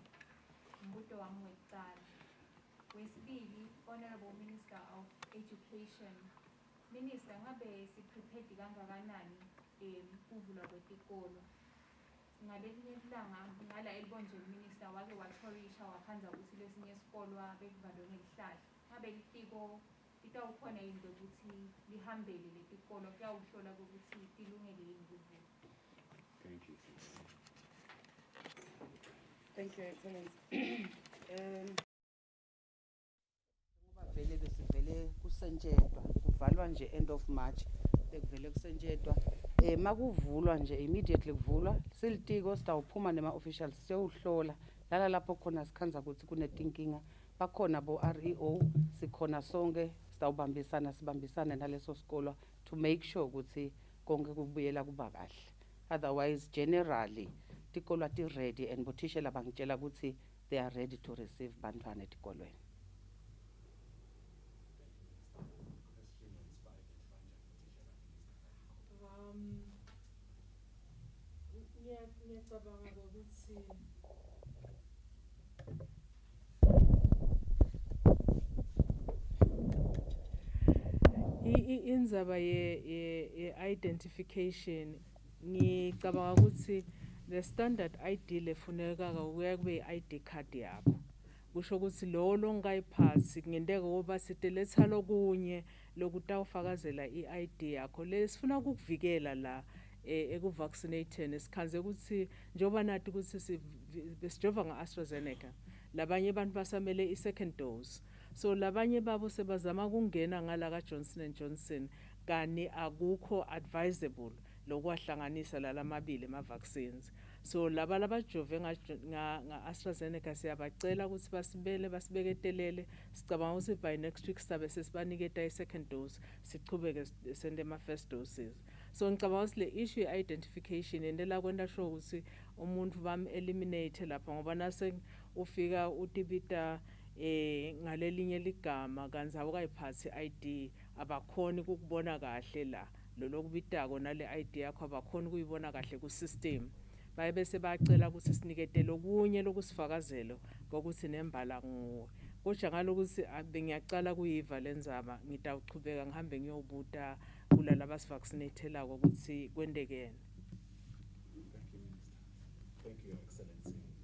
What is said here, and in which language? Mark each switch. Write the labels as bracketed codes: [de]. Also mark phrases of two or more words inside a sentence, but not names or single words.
[ss] Umbuto wami wekucala. Wesibili, [en] Honourable Minister of Education. Minister, [ss] ngabe siprepared kangakanani kuvulwa kwetikolo? Ngalelinye ilanga ngala elibonje minister wake wathorisha waphanza ukuthi lesinye isikolo bekuvalwe ngelihlahla. Ngabe litiko litawukhona yini ukuthi lihambele letikolo kuyawuhlola ukuthi tilungele yini ukuvulwa? [en] Thank you. Thank you, Excellency. [ss] Ngoba vele besivele kusentshetwa kuvalwa nje [en] end of March [ss] bekuvele kusentshetwa makuvulwa nje immediately kuvulwa silitiko sitawuphuma nema-officials siyowuhlola lala lapho khona sikhanza ukuthi kunetinkinga bakhona bo-REO sikhona sonke sibambisane naleso sikolo [en] to make sure [ss] ukuthi konke kubuyela kuba kahle. [en] Otherwise generally [ss] tikolo ti-ready [en] and [ss] bothishela bangitshela ukuthi [en] they are ready to receive [ss] bantwana etikolweni. Ngiyacabanga ukuthi indzaba ye-identification ngicabanga ukuthi [en] the standard ID [ss] lefuneka kuya kube i-ID card yakho. Kusho ukuthi lo longayiphasi kungenteka ngoba siteletsa lokunye lokutawufakazela i-ID yakho lesifuna ukukuvikela la ekuvaccinating sikhanze ukuthi njoba nathi ukuthi besijova nga-AstraZeneca labanye abantu basamele i-second dose. So labanye babo sebazama ukungena ngala ka-Johnson & Johnson kani akukho advisable lokwahlanganisa lalamabili ama-vaccines. So laba labajove nga-AstraZeneca siyabacela ukuthi basibeketelele. Sicabanga ukuthi [en] by next week [ss] sizabe sesibaniketa i-second dose sichubeke sende ama-first doses. So ngicabanga ukuthi le issue ye-identification yendela kwenta sure ukuthi umuntu bam-eliminate lapha ngoba nase ufika utibita ngalelinye ligama kanti awukayiphathi i-ID abakhoni ukubona kahle la lokubitako nale ID yakho abakhona ukuyibona kahle ku-system. Baye bese bacela ukuthi sinikete lokunye lokusifakazelo kokuthi nembala nguwe. Kodwa ngalokuthi bengiyacala kuyiva lenzaba ngitawuchubeka ngihambe ngiyobuta kulala basivaccinatelako ukuthi kwendekene. [en] Thank you, Minister. Thank you, Your Excellency.